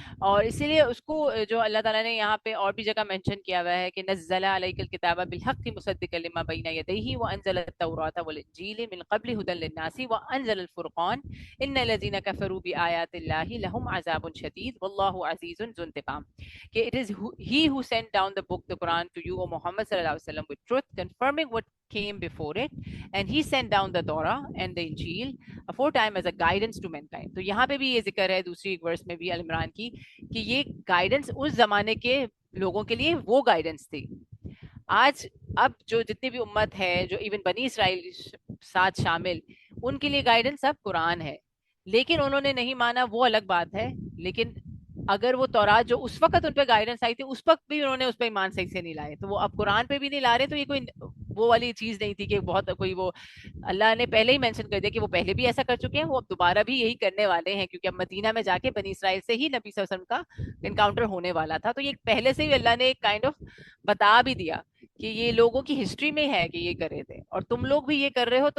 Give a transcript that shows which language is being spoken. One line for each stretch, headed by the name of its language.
Urdu: اور اسی لیے اس کو جو اللہ تعالیٰ نے یہاں پہ اور بھی جگہ مینشن کیا ہوا ہے کہ
Arabic: نزل علیک الکتاب بالحق مصدقا لما بین یدیہ وانزل التوراۃ والانجیل من قبل ہدی للناس وانزل الفرقان ان الذين كفروا بآيات الله لهم عذاب شديد والله عزيز ذو انتقام.
English: کہ it is he who sent down the book, the Quran, to you, O Muhammad sallallahu alaihi wasallam, with truth, confirming what came before it, and he sent down the Torah and the Injil aforetime as a guidance to mankind.
Urdu: تو یہاں پہ بھی یہ ذکر ہے دوسری ایک ورس میں بھی ال عمران کی کہ یہ گائیڈنس اس زمانے کے لوگوں کے لیے وہ گائیڈنس تھی. آج اب جو جتنی بھی امت ہے، جو ایون بنی اسرائیل ساتھ شامل، ان کے لیے گائیڈنس اب قرآن ہے. لیکن انہوں نے نہیں مانا، وہ الگ بات ہے. لیکن اگر وہ تورات جو اس وقت ان پہ گائیڈنس آئی تھی اس وقت بھی انہوں نے اس پہ ایمان صحیح سے نہیں لائے، تو وہ اب قرآن پہ بھی نہیں لا رہے. تو یہ کوئی وہ والی چیز نہیں تھی کہ بہت کوئی وہ اللہ نے پہلے ہی مینشن کر دیا کہ وہ پہلے بھی ایسا کر چکے ہیں، وہ اب دوبارہ بھی یہی کرنے والے ہیں، کیونکہ اب مدینہ میں جا کے بنی اسرائیل سے ہی نبی صلی اللہ علیہ وسلم کا انکاؤنٹر ہونے والا تھا. تو یہ پہلے سے ہی اللہ نے ایک کائنڈ آف بتا بھی دیا کہ یہ لوگوں کی ہسٹری میں ہے کہ یہ کر رہے تھے، اور تم لوگ بھی یہ کر رہے ہو.